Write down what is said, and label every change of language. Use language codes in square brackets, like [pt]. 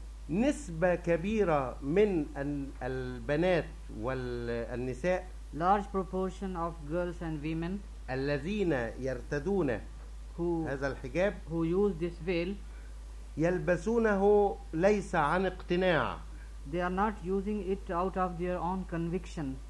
[ar] نسبة كبيرة من البنات والنساء. [en] Large proportion of girls and women. [ar] الذين يرتدون هذا الحجاب. [en] Who use this veil. [ar] يلبسونه ليس عن اقتناع. [en] They are not using it out of their own conviction.